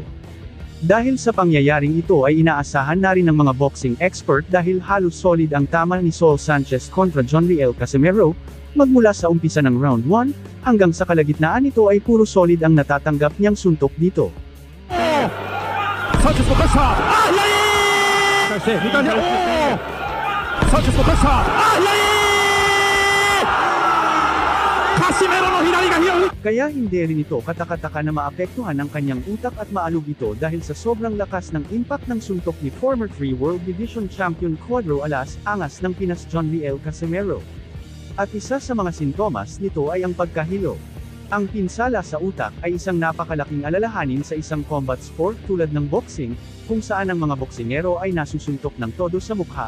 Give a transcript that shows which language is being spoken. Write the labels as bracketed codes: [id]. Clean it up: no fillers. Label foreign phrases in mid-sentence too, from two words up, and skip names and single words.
[tl] Dahil sa pangyayaring ito ay inaasahan na rin ng mga [en] boxing expert [tl] dahil halos solid ang tama ni Saul Sanchez kontra John Riel Casimero, Magmula sa umpisa ng round 1, hanggang sa kalagitnaan nito ay puro solid ang natatanggap niyang suntok dito. [ja] Sanchez のプレッシャー、返して2回目、サンチェスのプレッシャー、カシメロの左が拾う。 [tl] Kaya hindi rin ito katakataka na maapektuhan ang kanyang utak at maalog ito dahil sa sobrang lakas ng impact ng suntok ni [en] former 3 World Division Champion [tl] Cuadro Alas Angas ng Pinas John Riel Casimero. At isa sa mga sintomas nito ay ang pagkahilo. Ang pinsala sa utak ay isang napakalaking alalahanin sa isang [en] combat sport [tl] tulad ng boxing, kung saan ang mga boksingero ay nasusuntok ng todo sa mukha.